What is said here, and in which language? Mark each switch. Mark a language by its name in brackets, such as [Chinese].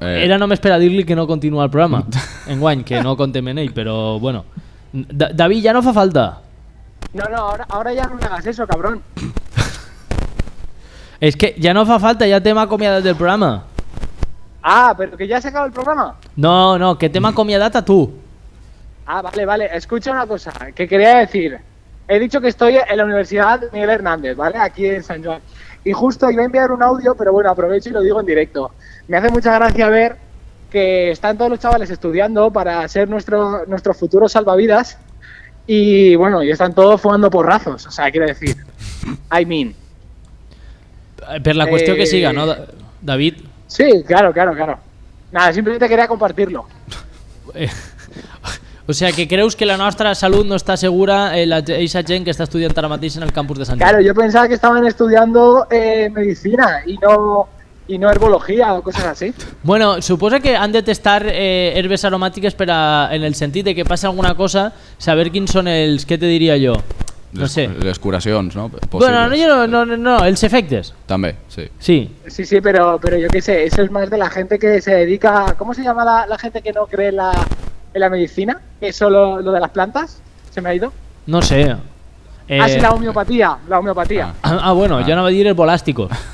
[Catalan] era només per a dir-li que no continua el programa enguany, que no contem en ell, però bueno. David, ja no fa falta. [Spanish] No, ahora ya no me hagas eso, cabrón. Es que ya [Catalan] no fa falta, ya t'hem acomiadat del programa. [Spanish] Ah, pero que ya se acaba el programa. [Catalan] No, que t'hem acomiadat a tu. [Spanish] Ah, vale. Escucha una cosa que quería decir. He dicho que estoy en la Universidad Miguel Hernández, ¿vale? Aquí en San Joan. Y justo iba a enviar un audio, pero bueno, aprovecho y lo digo en directo. Me hace mucha gracia ver que están todos los chavales estudiando para ser nuestro futuro salvavidas y bueno, y están todos fumando porrazos. O sea, quiero decir, [Catalan] Per la qüestió que siga, ¿no, David? [Spanish] Sí, claro. Nada, simplemente quería compartirlo. [Catalan] O sea, que creus que la nostra salut no està segura eixa gent que està estudiant ara mateix en el campus de Sant Joan? [Spanish] Claro, yo pensaba que estaban estudiando medicina y no herbología o cosas así. [Catalan] Bueno, suposa que han de testar herbes aromàtiques en el sentit de que passa alguna cosa, saber quins són els, què te diria jo? No sé. Les curacions, ¿no? Bueno, no, els efectes. També, sí. [Spanish] Sí, pero yo qué sé, eso es más de la gente que se dedica... ¿Cómo se llama la gente que no cree en la medicina? ¿Que es solo lo de las plantas? ¿Se me ha ido? No sé. Sí, la homeopatía. Bueno, yo no voy a decir herbolásticos.